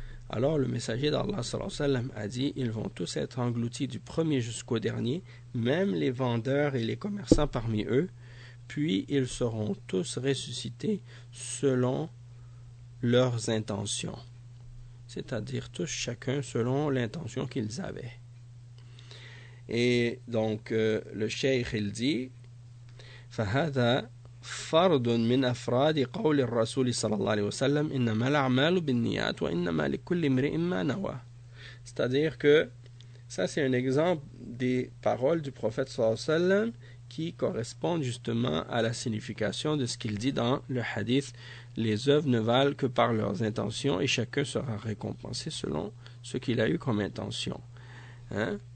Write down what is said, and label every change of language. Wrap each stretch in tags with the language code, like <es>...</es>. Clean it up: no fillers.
<fr>Alors le messager d'Allah sallallahu alayhi wa sallam a dit, ils vont tous être engloutis du premier jusqu'au dernier, même les vendeurs et les commerçants parmi eux, puis ils seront tous ressuscités selon leurs intentions. C'est-à-dire tous chacun selon l'intention qu'ils avaient. Et donc le cheikh il dit,</fr> <ar>فهذا فرد من أفراد قول الرسول صلى الله عليه وسلم إنما الأعمال بالنيات وإنما لكل امرئ ما نوى.</ar> <fr>C'est-à-dire que ça c'est un exemple des paroles du prophète</fr> <ar>صلى الله عليه وسلم</ar> <fr>qui correspondent justement à la signification de ce qu'il dit dans le hadith. Les œuvres ne valent que par leurs intentions et chacun sera récompensé selon ce qu'il a eu comme intention. Hein?</fr>